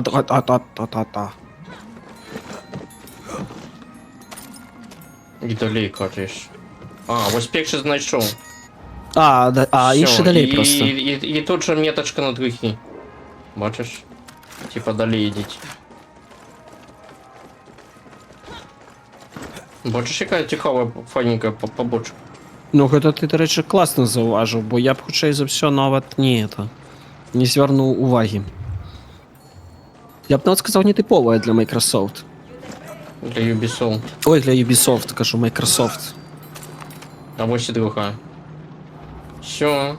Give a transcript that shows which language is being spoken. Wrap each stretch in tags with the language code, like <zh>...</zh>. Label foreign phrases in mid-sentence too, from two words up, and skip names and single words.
<uk>І далі кажеш. А, ось перший знайшов. Інші</uk> <ru>Всё,</ru> <uk>далі і, просто. І тут же меточка на другий. Бачиш? Типа далі йдіть. Бачиш, яка цікава файненька побочка. Ну, гэта ти, до речі, класно зауважив, бо я б хоча за все навіть не звернув уваги. Я б навіть сказав, не типове для Microsoft. Для Ubisoft. Ой, для Ubisoft, кажу, Microsoft. А ось і друга. Все.</uk>